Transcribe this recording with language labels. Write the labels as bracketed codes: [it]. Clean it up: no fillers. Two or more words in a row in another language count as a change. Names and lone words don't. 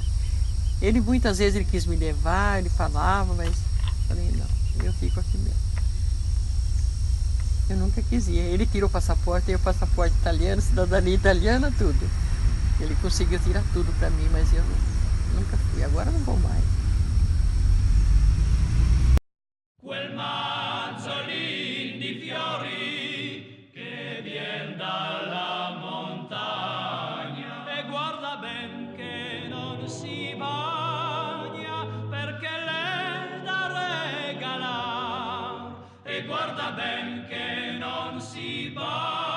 [pt] Ele muitas vezes ele quis me levar, ele falava, mas falei, não, eu fico aqui mesmo. Eu nunca quis ir. Ele tirou o passaporte, tem o passaporte italiano, cidadania italiana, tudo. Ele conseguiu tirar tudo para mim, mas eu nunca fui. Agora não vou mais. [it] Quel mazzolin di fiori che vien dalla montagna e guarda ben che non si bagna perché l'è da regalar e guarda ben che non si bagna